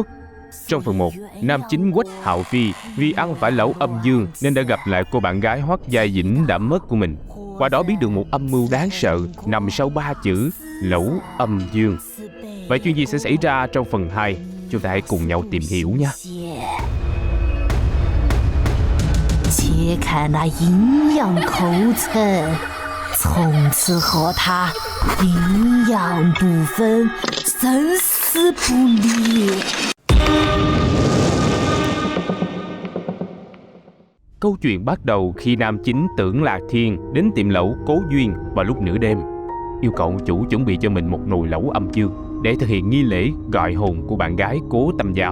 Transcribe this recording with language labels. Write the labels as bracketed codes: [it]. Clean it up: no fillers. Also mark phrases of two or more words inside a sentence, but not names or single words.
[vi] Trong phần 1, nam chính Quách Hạo Phi vì ăn phải lẩu âm dương nên đã gặp lại cô bạn gái Hoắc Gia Dĩnh đã mất của mình. Qua đó biết được một âm mưu đáng sợ nằm sau 3 chữ Lẩu Âm Dương. Vậy chuyện gì sẽ xảy ra trong phần 2? Chúng ta hãy cùng nhau tìm hiểu nha. [zh] 切开那阴阳口层，从此和他阴阳不分，生死不离。 [vi] Câu chuyện bắt đầu khi nam chính Tưởng Lạc Thiên đến tiệm lẩu Cố Duyên vào lúc nửa đêm, yêu cầu ông chủ chuẩn bị cho mình một nồi lẩu âm dương để thực hiện nghi lễ gọi hồn của bạn gái Cố Tâm Giao.